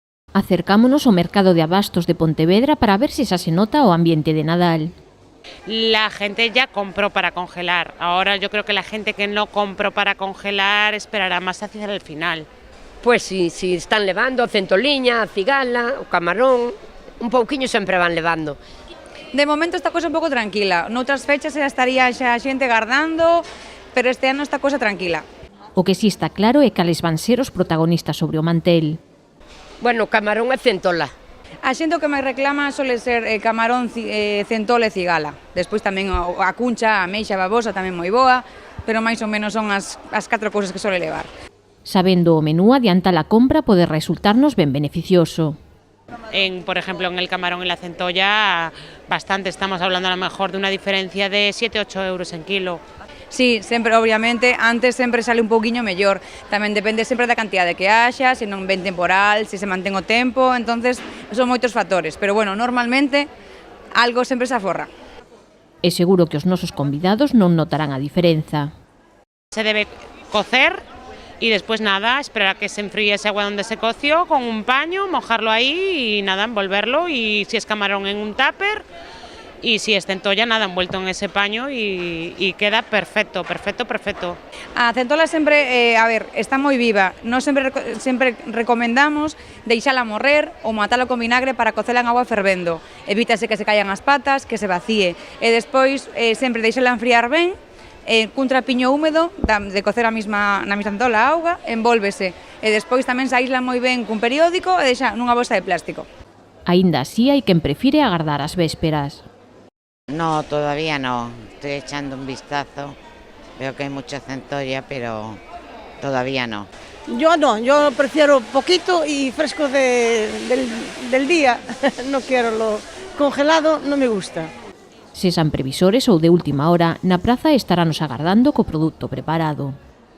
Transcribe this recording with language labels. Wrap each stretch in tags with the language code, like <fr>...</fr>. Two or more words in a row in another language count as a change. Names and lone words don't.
<gl>Acercámonos ao mercado de abastos de Pontevedra para ver se xa se nota o ambiente de Nadal.</gl> <es>La gente ya compró para congelar. Ahora yo creo que la gente que no compró para congelar esperará más hacia el final.</es> <gl>Pois si están levando a centoliña, a cigala, o camarón, un pouquiño sempre van levando. De momento esta cosa un pouco tranquila. Noutras fechas xa estaría xa a xente gardando, pero este ano esta cosa tranquila. O que si está claro é cales van ser os protagonistas sobre o mantel. Bueno, camarón e centola. A xente o que máis reclama sole ser camarón, centola e cigala. Despois tamén a cuncha, a ameixa, a babosa tamén moi boa, pero máis ou menos son as 4 cousas que sole levar. Sabendo o menú, adiantar a compra pode resultarnos ben beneficioso.</gl> <es>Por ejemplo, en el camarón y la centolla, bastante. Estamos hablando a lo mejor de una diferencia de 7-8 euros en kilo.</es> <gl>Sí, sempre, obviamente, antes sempre sale un pouquiño mellor. Tamén depende sempre da cantidade que haxa, se non ven temporal, se mantén o tempo, entonces son moitos factores. Pero bueno, normalmente algo sempre se aforra. E seguro que os nosos convidados non notarán a diferenza.</gl> <es>Se debe cocer y después nada, esperar a que se enfríe ese agua donde se coció con un paño, mojarlo ahí y nada, envolverlo, y si es camarón en un tupper. Y si es centolla, nada, envuelto en ese paño y queda perfecto, perfecto, perfecto.</es> <gl>A centola sempre, está moi viva. Nós sempre recomendamos deixala morrer ou matala con vinagre para cocela en agua fervendo. Evítase que se caian as patas, que se vacíe. E despois sempre deixala enfriar ben, cun trapiño húmedo de cocer na mesma centola a auga, envólvese. E despois tamén se aísla moi ben cun periódico e deixa nunha bolsa de plástico. Aínda así hai quen prefire agardar as vésperas.</gl> <es>No, todavía no. Estoy echando un vistazo. Veo que hay mucha centolla, pero todavía no. Yo no, yo prefiero poquito y fresco del día. No quiero lo congelado, no me gusta.</es> <gl>Se san previsores ou de última hora, na praza estarános agardando co produto preparado.</gl>